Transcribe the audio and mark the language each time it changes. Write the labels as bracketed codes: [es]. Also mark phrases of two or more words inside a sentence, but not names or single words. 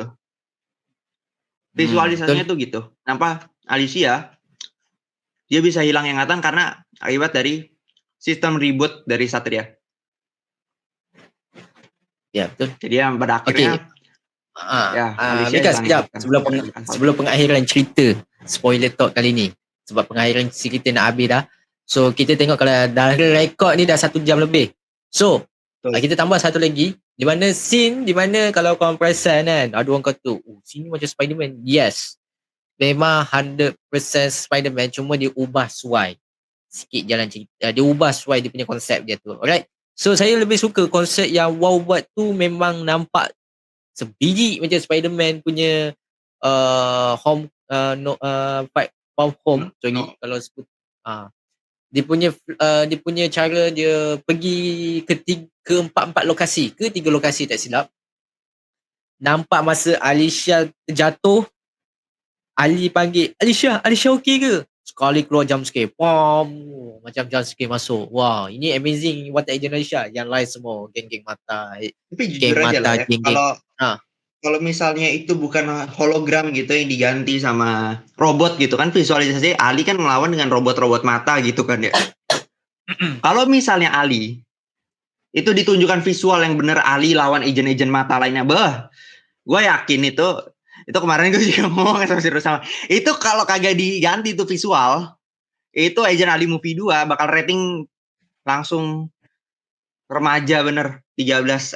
[id] Visualisasinya tuh gitu. Kenapa Alicia dia bisa hilang ingatan karena akibat dari sistem reboot dari Satria. Ya, betul. Jadi yang pada akhirnya [ms] Mika, sekejap sebelum pengakhiran cerita [en] spoiler talk [ms] kali ni, sebab pengakhiran cerita nak habis dah. So kita tengok kalau dah rekod ni dah 1 jam lebih. So kita tambah satu lagi, di mana scene di mana kalau korang perasan kan, ada orang kata scene ni macam Spiderman. Yes, memang 100% Spiderman, cuma dia ubah suai sikit jalan cerita, dia ubah suai dia punya konsep dia tu. Alright, so saya lebih suka konsep yang Wow buat tu, memang nampak sebiji macam Spiderman punya [en] home fight from home. [ms] Kalau sebut dia punya cara dia pergi ke empat lokasi, ke 3 lokasi tak silap. Nampak masa Alicia jatuh, Ali panggil, Alicia okey ke? Sekali keluar [en] jump scare, [ms] macam [en] jump scare [ms] masuk. Wah, ini amazing Watak Agent Alicia. Yang lain semua geng-geng mata. [id] Tapi jujur aja lah ya, kalau misalnya itu bukan hologram gitu yang diganti sama robot gitu kan, visualisasi Ali kan melawan dengan robot-robot mata gitu kan ya. Kalau misalnya Ali itu ditunjukkan visual yang bener Ali lawan agent-agent mata lainnya, gue yakin itu kemarin gue juga ngomong sama itu, kalau kagak diganti tuh visual, itu Agent Ali Movie 2 bakal rating langsung remaja bener 13.